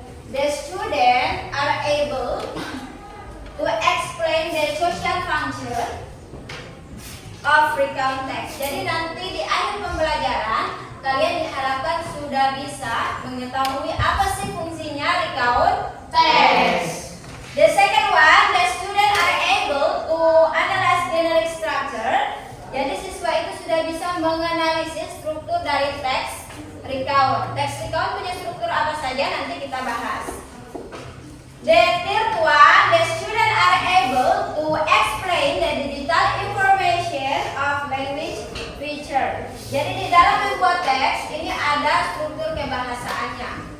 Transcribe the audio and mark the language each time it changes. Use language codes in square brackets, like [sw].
[en] The students are able to explain the social function of recount text. [id] Jadi nanti di akhir pembelajaran kalian diharapkan sudah bisa mengetahui apa sih fungsinya recount text. [en] The second one, the student are able to analyze generic structure. [id] Jadi siswa itu sudah bisa menganalisis struktur dari teks recount. Teks recount punya struktur apa saja nanti kita bahas. [en] The third one, the student are able to explain the digital information of language feature. [id] Jadi di dalam membuat teks ini ada struktur kebahasaannya.